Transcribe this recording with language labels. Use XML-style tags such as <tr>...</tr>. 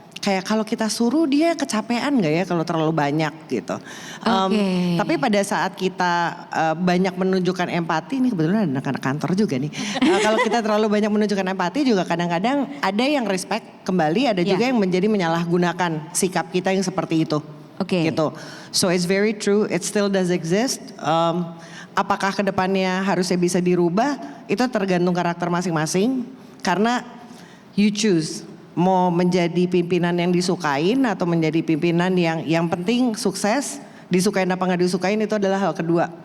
<id>Kayak kalau kita suruh dia kecapean enggak ya kalau terlalu banyak gitu. Tapi pada saat kita banyak menunjukkan empati, ini kebetulan ada anak-anak kantor juga nih. Kalau kita terlalu banyak menunjukkan empati juga kadang-kadang ada yang respect kembali, ada juga yang menjadi menyalahgunakan sikap kita yang seperti itu. Gitu.</id> <en>So it's very true, it still does exist.</en> <id>Apakah kedepannya harusnya bisa dirubah? Itu tergantung karakter masing-masing. Karena</id> <en>you choose</en> <id>mau menjadi pimpinan yang disukain atau menjadi pimpinan yang penting sukses. Disukain apa nggak disukain itu adalah hal kedua.</id>